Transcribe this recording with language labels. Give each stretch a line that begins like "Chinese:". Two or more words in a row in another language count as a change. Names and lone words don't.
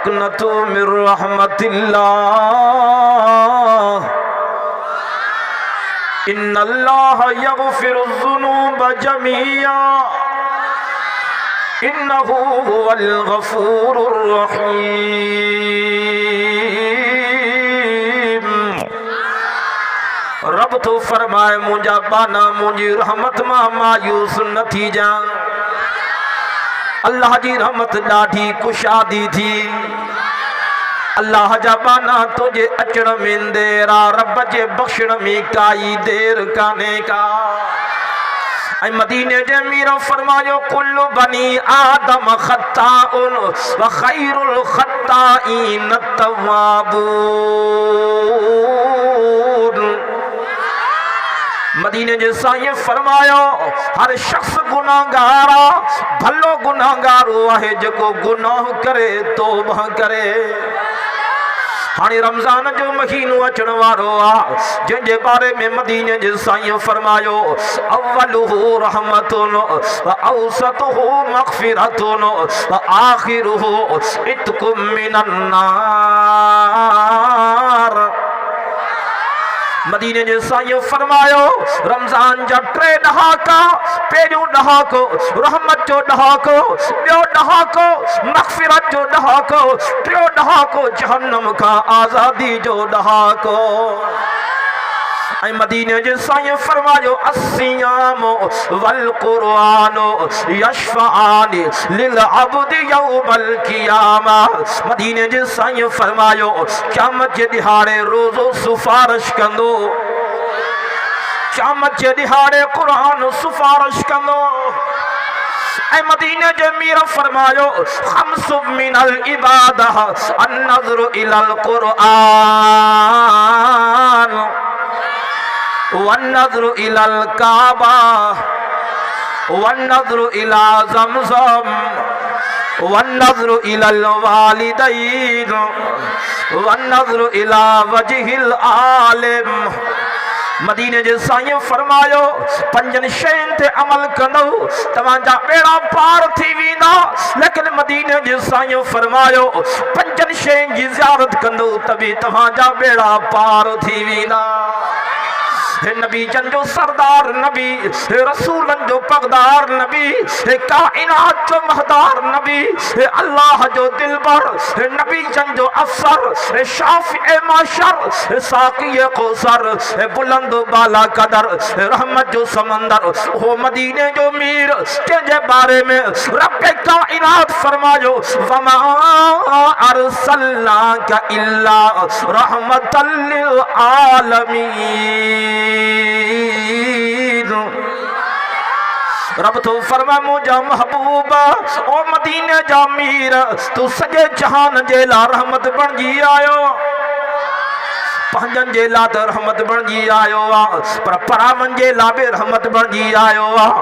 Arabic: تقنطوا من رحمة الله إن الله يغفر الذنوب جميعا إنه هو الغفور الرحيم.
Sindhi: रब तो फरमाए मुझा बाना मुझी रहमत मां मायूस न थी जा। अल्लाह जी रहमत ॾाढी कुशादी थी। अल्लाह जा बाना तुझे अचण में देर आ, रब जे बख्शण में काई देर काने का।
Arabic: मदीने जे मीर फरमायो كل بني آدم خطاء وخير الخطائين التوابون.
Sindhi: मदीने जे साईं फरमायो हर शख्स गुनाहगार आ, भलो गुनाहगार आहे जेको गुनाह करे तौबा करे। हाणे रमज़ान जो महीनो अचण वारो आ, जंहिंजे बारे में मदीने जे साईं फरमायो
Arabic: أوله رحمة وأوسطه مغفرة وآخره عتق من النار.
Sindhi: मदीने जे साईं फरमायो रमज़ान जा 3 ॾहाका, पहिरियों ॾहाको रहमत जो ॾहाको, ॿियो ॾहाको मग़फ़िरत जो ॾहाको, टियों ॾहाको जहन्नम खां आज़ादी जो ॾहाको। ऐं मदीने जे साईं फरमायो
Arabic: الصيام والقرآن يشفعان للعبد يوم القيامة.
Sindhi: मदीने जे साईं फरमायो क़यामत जे ॾिहाड़े रोज़ो सिफ़ारिश कंदो, क़यामत जे ॾिहाड़े क़ुरआन सिफ़ारिश कंदो। ऐं मदीने जे मीर फरमायो
Arabic: خمس من العبادة النظر إلى القرآن والنظر إلى الكعبة والنظر إلى زمزم والنظر إلى الوالدين والنظر إلى وجه العالم.
Sindhi: मदीने जे साईं फरमायो 5 शयुनि ते अमल कंदो तव्हांजा बेड़ा पार थी वेंदा। लेकिन मदीने जे साईं फरमायो 5 शयुनि जी ज़ियारत कंदो तभी तव्हांजा बेड़ा पार थी वेंदा। हे नबी जन जो सरदार नबी, हे रसूलन जो पगदार नबी, हे काइनात जो महदार नबी, हे अल्लाह जो दिलबर, हे नबी जन जो अफसर, हे शाफिए माशर, हे साक़िए कौसर, हे बुलंद बाला कदर, हे रहमत जो समंदर, हो मदीने जो मीर जंहिंजे बारे में रब काइनात फरमायो
Arabic: وما أرسلناك إلا رحمة للعالمين.
Sindhi: रब तो फरमा मुझा महबूबा ओ मदीने जा मीर तू सॼे जहान जे लाइ रहमत बणिजी आयो। पंहिंजनि जे लाइ त रहमत बणिजी आयो आहे, पर परावनि जे लाइ बि रहमत बणिजी आयो आहे।